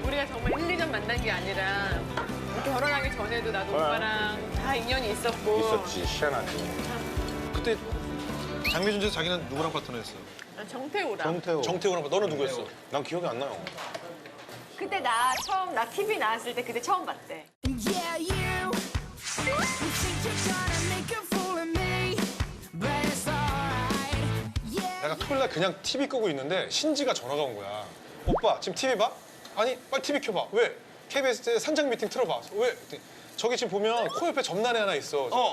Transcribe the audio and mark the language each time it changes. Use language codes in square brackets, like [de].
[ko] 우리가 정말 1, 2년 만난 게 아니라 결혼하기 전에도 나도 오빠랑 다 인연이 있었고. 있었지 희한하지. 그때 장미준에서 자기는 누구랑 파트너했어? 난 정태우랑. 정태호. 정태우랑 너는 누구였어? 난 기억이 안 나요. 그때 나 TV 나왔을 때 그때 처음 봤대. [en] Yeah, you. You think you're trying to make a fool of me, but it's alright. Yeah. [ko] 내가 토요일 날 그냥 TV 끄고 있는데 신지가 전화가 온 거야. 오빠 지금 TV 봐? 아니 빨리 TV 켜봐. 왜? KBS 산장 미팅 틀어봐. 왜? 그랬더니 저기 지금 보면 코 옆에 점란에 하나 있어.